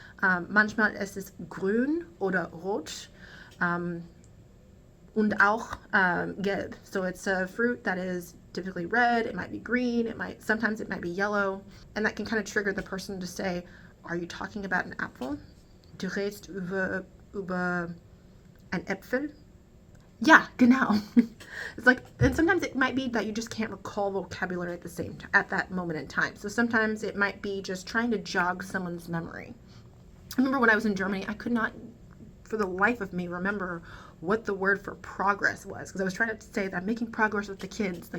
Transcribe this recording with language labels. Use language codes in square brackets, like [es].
[de] Manchmal es ist grün oder rot. Und auch gelb. [en] So it's a fruit that is typically red. It might be green. Sometimes it might be yellow, and that can kind of trigger the person to say, "Are you talking about an Apfel? [de] Du redest über ein Äpfel?" [en] Yeah, [de] genau. [en] It's like, and sometimes it might be that you just can't recall vocabulary at that moment in time. So sometimes it might be just trying to jog someone's memory. I remember when I was in Germany, I could not, for the life of me, remember what the word for progress was, because I was trying to say that I'm making progress with the kids.